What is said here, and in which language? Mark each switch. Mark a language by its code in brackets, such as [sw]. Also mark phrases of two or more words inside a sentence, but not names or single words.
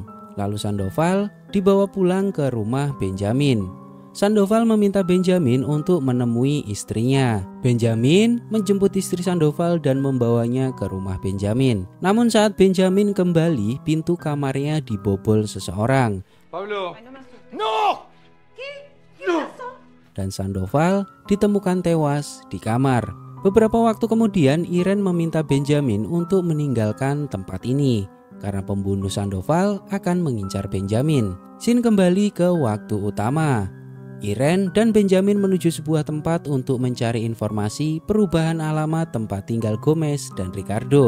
[id] Lalu Sandoval dibawa pulang ke rumah Benjamin. Sandoval meminta Benjamin untuk menemui istrinya. Benjamin menjemput istri Sandoval dan membawanya ke rumah Benjamin. Namun saat Benjamin kembali, pintu kamarnya dibobol seseorang. [es] Pablo. No. No. [id] Dan Sandoval ditemukan tewas di kamar. Beberapa waktu kemudian Irene meminta Benjamin untuk meninggalkan tempat ini karena pembunuh Sandoval akan mengincar Benjamin. Scene kembali ke waktu utama. Irene dan Benjamin menuju sebuah tempat untuk mencari informasi perubahan alamat tempat tinggal Gomez dan Ricardo.